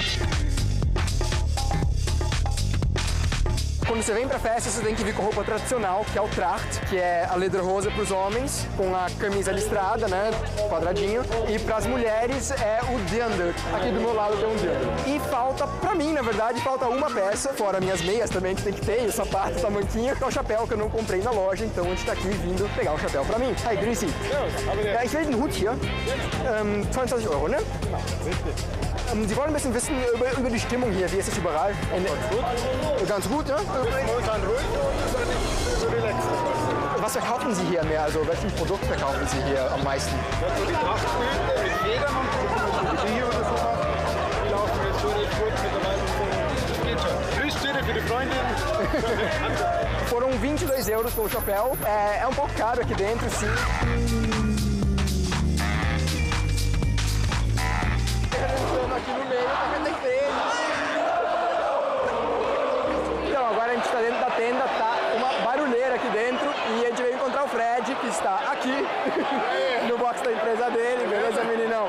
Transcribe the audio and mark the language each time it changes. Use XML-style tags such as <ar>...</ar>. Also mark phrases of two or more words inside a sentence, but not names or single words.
<pt>Quando você vem pra festa, você tem que vir com roupa tradicional, que é o Tracht, que é a lederhosen para os homens, com a camisa listrada, né, quadradinho. E para as mulheres é o Dirndl. Aqui do meu lado tem um Dirndl. E falta, pra mim, na verdade, falta uma peça, fora minhas meias também, que tem que ter, e o sapato, essa manquinha, que é o chapéu que eu não comprei na loja, então a gente tá aqui vindo pegar o chapéu pra mim.</pt> <de>Hi, grüß Sie. Ja, ich will den Hut hier. 22 €, ne? Sie wollen ein bisschen wissen über die Stimmung hier. Wie ist es überall? Ganz gut, ja? Momentan ruhig und relaxed. Was verkaufen Sie hier mehr? Also welches Produkt verkaufen Sie hier am meisten? Die Trachtstühle mit Federn und hier oder so. Die laufen jetzt so nicht gut mittlerweile. Das geht schon. Grüßtüte für die Freundin.</de> <pt>Foram 22 € pelo chapéu. É um pouco caro aqui dentro, sim. Aqui no meio também tem três. Então, agora a gente está dentro da tenda, tá uma barulheira aqui dentro e a gente veio encontrar o Fred, que está aqui no box da empresa dele, beleza, meninão?</pt>